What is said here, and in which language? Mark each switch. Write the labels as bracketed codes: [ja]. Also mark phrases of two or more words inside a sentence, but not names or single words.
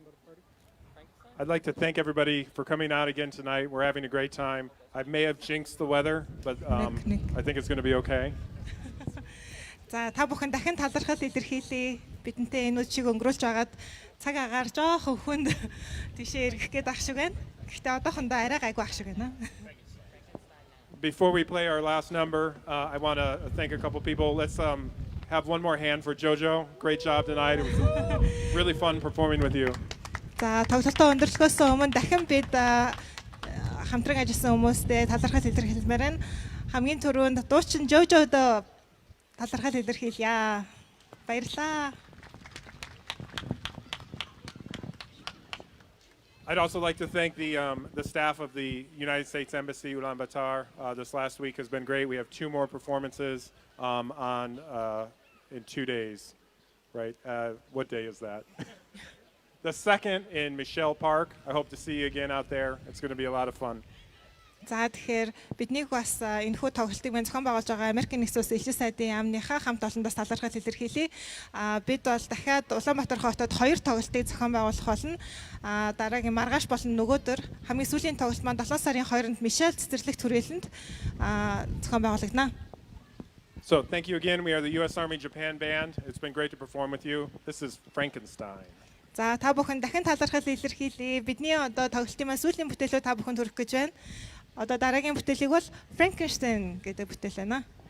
[en] I'd like to thank everybody for coming out again tonight. We're having a great time. I may have jinxed the weather, but Nick. I think it's going to be okay. [mn] За та бүхэн дахин талархал илэрхийлье. Бидэнтэй энэ үдшийг өнгөрүүлж байгаад цаг агаар жоохон хүнд тийшээ эргэх гээд ах шиг байна. Гэхдээ одоохондоо арай гайгүй ах шиг байна. [en] Before we play our last number, I want to thank a couple people. Let's have one more hand for JoJo. Great job tonight. It was really fun performing with you. [mn] За тоглолтоо өндөрлөхөөс өмнө дахин бид хамтран ажилласан хүмүүстэй талархал илэрхийлмээр байна. Хамгийн түрүүнд дуучин JoJo-д талархал илэрхийлье. Баярлалаа. [en] I'd also like to thank the staff of the United States Embassy Ulaanbaatar. This last week has been great. We have 2 more performances in 2 days, right? What day is that? The second in Michelle Park. I hope to see you again out there. It's going to be a lot of fun. [mn] За тэгэхээр биднийг бас энэхүү тоглолтыг мань зохион байгуулж байгаа Америкийн нэгдсэн улсын элчин сайдын яамныхаа хамт олондоос талархал илэрхийлье. Бид бол дахиад Улаанбаатар хотод 2 тоглолтыг зохион байгуулах болно. Дараагийн маргааш болон нөгөөдөр хамгийн сүүлийн тоглолт маань 7 сарын 2-нд Мишель цэцэрлэгт хүрээлэнд зохион байгуулагдана. [en] So thank you again. We are the U.S. Army Japan Band. It's been great to perform with you. This is Frankenstein. [mn] За та бүхэн дахин талархал илэрхийлье. Бидний одоо тоглолтын маань сүүлийн бүтээлөө та бүхэнд хүргэх гэж байна. Одоо дараагийн бүтээлийг бол Frankenstein гэдэг бүтээл байна.